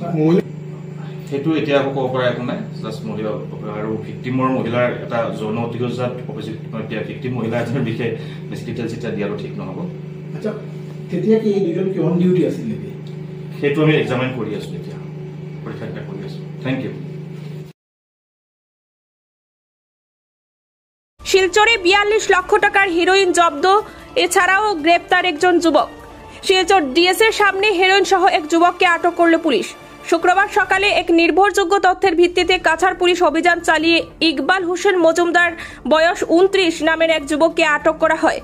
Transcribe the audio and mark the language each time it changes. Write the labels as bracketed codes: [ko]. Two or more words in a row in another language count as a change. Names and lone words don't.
[as] সেইটো এতিয়া আকৌ ক'ব পৰা একো নাই। জাষ্ট মহিলা আৰু ভিক্টিমৰ মহিলাৰ এটা যৌন অতিসজ্জাত ভিক্টিম মহিলা এজনৰ বিষয়ে বেছি ডিটেইলছ এতিয়া দিয়াটো ঠিক নহ'ব। আচ্ছা, তেতিয়া কি এই দুজন কি [en] on duty [as] আছিল নেকি? সেইটো আমি এক্সামিন কৰি আছোঁ, এতিয়া পৰীক্ষা কৰি আছোঁ। [en] thank you. [bn] শিলচরে 42 লক্ষ টাকার হেরোইন জব্দ, এছাড়াও গ্রেপ্তার একজন যুবক। শিলচর ডিএস এর সামনে হেরোইন সহ এক যুবককে আটক করল পুলিশ। শুক্রবার সকালে এক নির্ভরযোগ্য তথ্যের ভিত্তিতে কাছাড় পুলিশ অভিযান চালিয়ে ইকবাল হোসেন মজুমদার বয়স 29 নামের এক যুবককে আটক করা হয়।